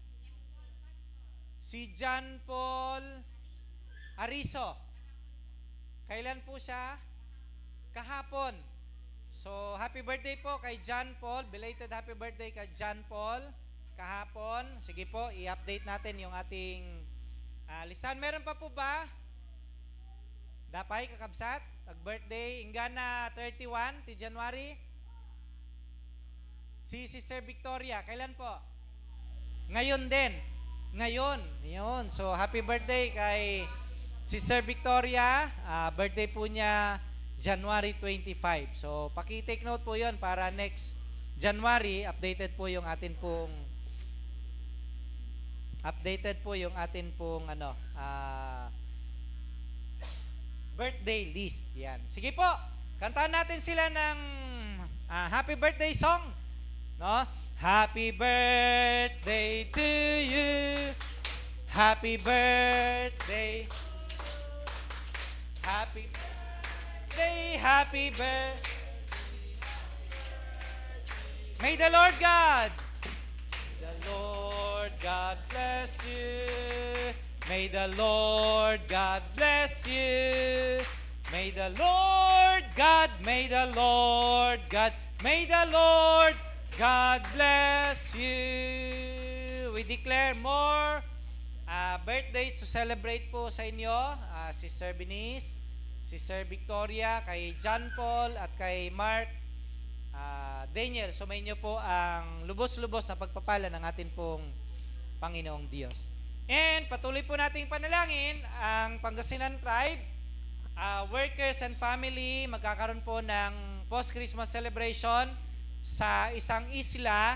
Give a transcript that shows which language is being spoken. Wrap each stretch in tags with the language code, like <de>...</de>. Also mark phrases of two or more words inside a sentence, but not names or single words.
<tl>Si John Paul Ariso. Kailan po siya? Kahapon. So,</tl> <en>happy birthday</en> <tl>po kay John Paul.</tl> <en>Belated happy birthday</en> <tl>kay John Paul. Kahapon. Sige po, i-update natin yung ating listahan. Meron pa po ba?</tl> <ilo>Dapay, kakabsat? Birthday, Ingana 31, ti January.</ilo> <tl>Si Sister Victoria, kailan po? Ngayon din. Ngayon. Yun. So, happy birthday kay Sister Victoria. Birthday po niya January 25. So, paki-</tl> <en>take note</en> <tl>po yun para next January, updated po yung atin pong birthday list. Yan. Sige po, kantahan natin sila ng</tl> <en>happy birthday song. No? Happy birthday to you. Happy birthday. Happy birthday. Happy birthday. May the Lord God bless you. May the Lord God bless you. May the Lord God bless you. We declare more birthdays to celebrate</en> <tl>po sa inyo,</tl> <en>Sister Binice, Sister Victoria, kay John Paul at kay Mark Daniel.</en> <tl>Sumayin niyo po ang lubos-lubos na pagpapala ng atin pong Panginoong Diyos. And patuloy po nating panalangin ang Pangasinan Tribe,</tl> <en>workers and family,</en> <tl>magkakaroon po ng</tl> <en>post-Christmas celebration</en> <tl>sa isang isla.</tl>